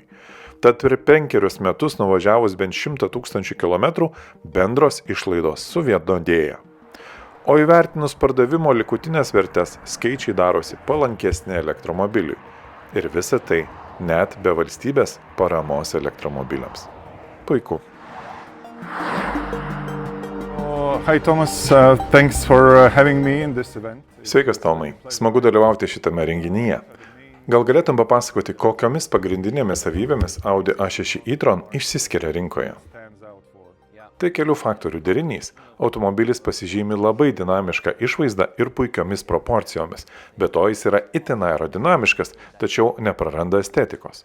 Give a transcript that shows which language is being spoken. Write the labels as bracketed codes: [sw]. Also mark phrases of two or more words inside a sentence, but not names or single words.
[lt] Tad per 5 metus nuvažiavus bent 100 000 km bendros išlaidos suvienodėja. O įvertinus pardavimo likutinės vertės, skaičiai darosi palankesni elektromobiliui. Ir visa tai net be valstybės paramos elektromobiliams. Puiku. [en] Hi Thomas, thanks for having me in this event. [lt] Sveikas Tomai, smagu dalyvauti šitame renginyje. Gal galėtum papasakoti, kokiomis pagrindinėmis savybėmis Audi A6 e-tron išsiskiria rinkoje? Tai kelių faktorių derinys. Automobilis pasižymi labai dinamišką išvaizdą ir puikiomis proporcijomis, be to jis yra itin aerodinamiškas, tačiau nepraranda estetikos.